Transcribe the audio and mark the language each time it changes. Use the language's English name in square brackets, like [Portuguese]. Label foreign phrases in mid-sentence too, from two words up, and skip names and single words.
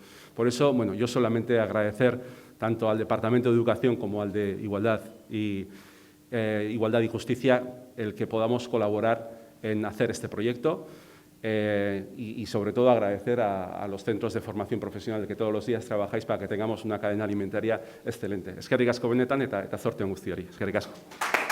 [Spanish] Por eso, bueno, yo solamente agradecer tanto al Departamento de Educación como al de Igualdad y Justicia el que podamos colaborar en hacer este proyecto y sobre todo agradecer a los centros de formación profesional que todos los días trabajáis para que tengamos una cadena alimentaria excelente. [Basque] Eskerrik asko benetan eta zorte on guztiori. Eskerrik asko.